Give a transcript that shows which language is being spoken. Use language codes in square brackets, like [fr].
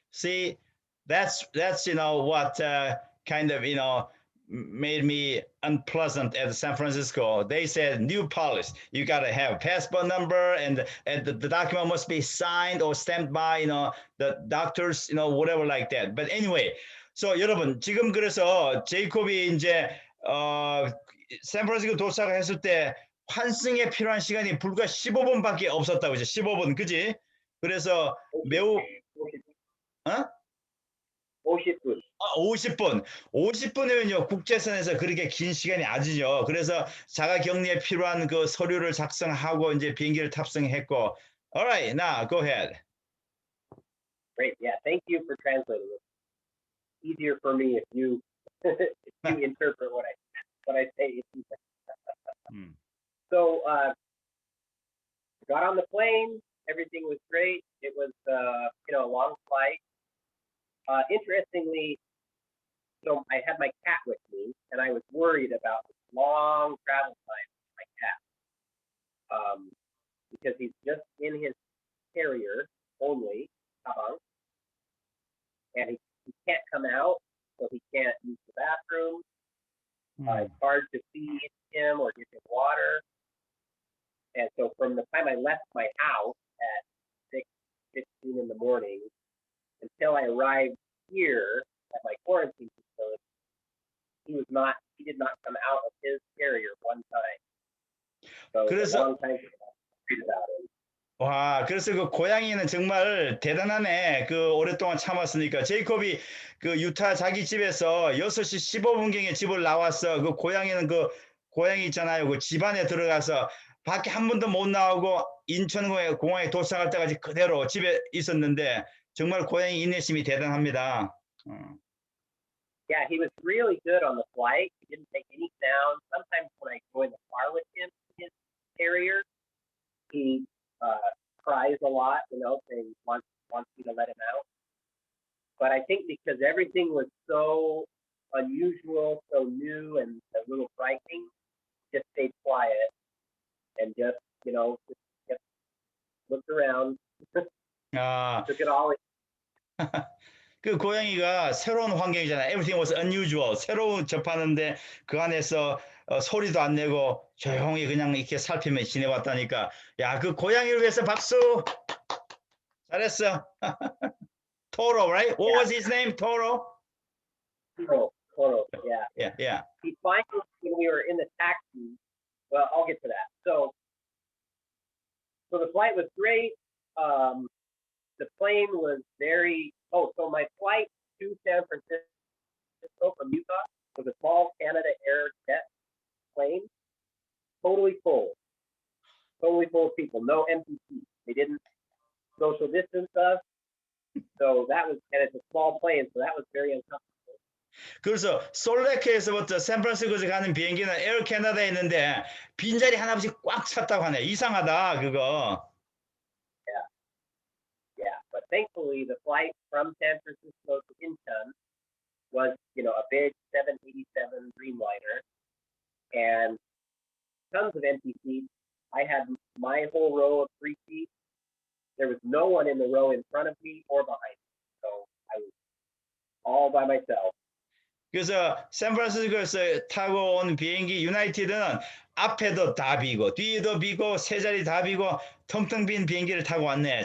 [en] See, that's what kind of made me unpleasant at San Francisco. They said new policy. You gotta have a passport number, and the document must be signed or stamped by the doctors, whatever like that. But anyway, so [ko] 여러분 지금 그래서 제이콥이 이제 샌프란시스코 도착했을 때 환승에 필요한 시간이 불과 15분밖에 없었다고 이제 15분, 그지? 그래서 매우 50분. 50분. 50분이면요, 국제선에서 그렇게 긴 시간이 아니죠. 그래서 자가격리에 필요한 그 서류를 작성하고 이제 비행기를 탑승했고. [en] Alright, now go ahead. Great, yeah, thank you for translating it. Easier for me if you interpret what I say. So got on the plane, everything was great. It was a long flight. Interestingly, I had my cat with me, and I was worried about the long travel time with my cat because he's just in his carrier only, and he can't come out, so he can't use the bathroom. It's hard to feed him or give him water. And so from the time I left my house at 6:15 in the morning until I arrived here at my quarantine facility, he did not come out of his carrier one time. So it's a long time to read about him. [ko] 와, 그래서 그 고양이는 정말 대단하네. 그 오랫동안 참았으니까. 제이콥이 그 유타 자기 집에서 6시 15분경에 집을 나왔어. 그 고양이는 그 고양이 있잖아요. 그 집 안에 들어가서 밖에 한 번도 못 나오고 인천공항에 도착할 때까지 그대로 집에 있었는데 정말 고양이 인내심이 대단합니다. [en] Yeah, he was really good on the flight. He didn't make any sound. Sometimes when I go in the car with him, his carrier, he cries a lot, saying wants me to let him out. But I think because everything was so unusual, so new, and a little frightening, just stayed quiet and just looked around, 아, took it all in. [ko] 그 고양이가 새로운 환경이잖아요. [en] Everything was unusual. [ko] 새로운 접하는데 그 안에서 소리도 안 내고 조용히 그냥 이렇게 살피며 지내왔다니까. 야, 그 고양이를 위해서 박수. 잘했어. [en] Toro, right? What was his name? Toro? Toro, yeah. Yeah. He finally, when we were in the taxi, well, I'll get to that. So the flight was great. The plane was so my flight to San Francisco from Utah was a small Canada Air jet plane, totally full of people, no empty seats. They didn't social distance us. So and it's a small plane, so that was very uncomfortable. [ko] 그래서 솔레크에서부터 샌프란시스코에서 가는 비행기는 에어 캐나다에 있는데 빈자리 하나씩 꽉 찼다고 하네. 이상하다 그거. [en] Yeah, but thankfully the flight from San Francisco to Incheon was, a big 787 Dreamliner and tons of empty seats. I had my whole row of free seats. There was no one in the row in front of me or behind me. So I was all by myself. [ko] 그래서 샌프란시스코에서 타고 온 비행기 유나이티드는 앞에도 다 비고 뒤에도 비고 세 자리 다 비고 텅텅 빈 비행기를 타고 왔네.